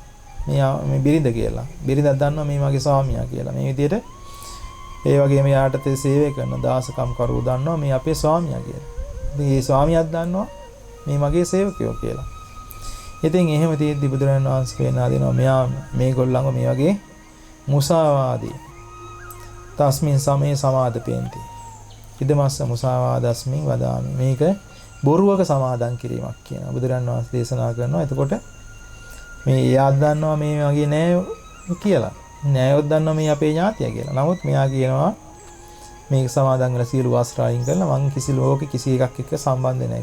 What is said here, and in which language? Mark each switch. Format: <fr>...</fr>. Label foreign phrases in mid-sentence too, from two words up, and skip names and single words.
<si>මේ බිරිඳ කියලා. බිරිඳක් දන්නවා මේ මගේ ස්වාමියා කියලා. මේ විදිහට ඒ වගේම යාට තේ සේවය කරන දාසකම් කරුවෝ දන්නවා මේ අපේ ස්වාමියා කියලා. ඉතින් මේ ස්වාමියාත් දන්නවා මේ මගේ සේවකයෝ කියලා. ඉතින් එහෙම තියෙද්දි බුදුරජාණන් වහන්සේ පෙන්වා දෙනවා මෙයා මේගොල්ලන්ව මේ වගේ</si> <pi>මුසාවාදී තස්මින් සමේ සමාදපෙන්ති. ඉදමස්ස මුසාවාදස්මින් වදාමි.</pi> <si>මේක බොරුවක සමාදන් කිරීමක් කියනවා. බුදුරජාණන් වහන්සේ දේශනා කරනවා. එතකොට මේ එයා දන්නවා මේ වගේ නෑ කියලා. නෑයොත් දන්නවා මේ අපේ ඥාතිය කියලා. නමුත් මෙයා කියනවා මේක සමාදන් වෙලා සියලු වස්ත්‍ර අයින් කරලා මං කිසි ලෝකෙ කිසි එකක් එක්ක සම්බන්ධ නැහැ.</si>